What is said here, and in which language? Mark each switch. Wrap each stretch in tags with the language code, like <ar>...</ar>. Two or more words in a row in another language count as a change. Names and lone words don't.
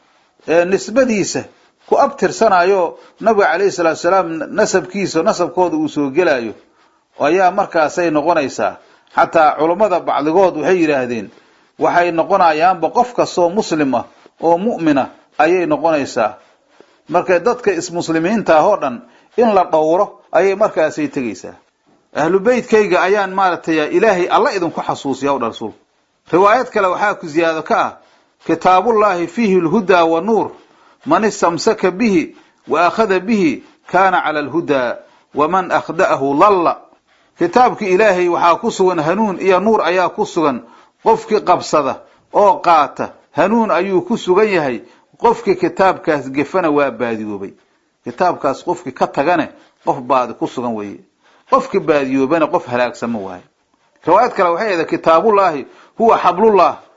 <so>nisbadiisa ku abtirsanayo nabiga kaleey salaam nasabkooda uu soo gelayo ayaa markaas ay noqonaysaa hatta culimada bacdigood waxay yiraahdeen waxay noqonayaan qof kasto muslim ah oo mu'mina ayay noqonaysaa marka dadka muslimiinta oo dhan in la dhowro ayay markaas ay tagaysaa ahlu baytkayga ayaan maartay ilaahay alla idinku xasuusiyo rasuul riwaayad kale waxa ku ziyaado ka</so> <ar>كتاب الله فيه الهدى والنور من استمسك به وأخذ به كان على الهدى ومن أخطأه ضل</ar> <so>kitaabki ilaahay waxa ku sugan hanuun iyo nuur ayaa ku sugan qofkii qabsada oo qaata hanuun ayuu ku sugan yahay qofkii kitaabkaas gefana waa baadiyoobay kitaabkaas qofkii ka tagane qof baad ku sugan weeye qofkii baadiyoobana qof halaagsan waay riwaayad kale waxay ahayd</so> <ar>كتاب الله هو حبل الله</ar>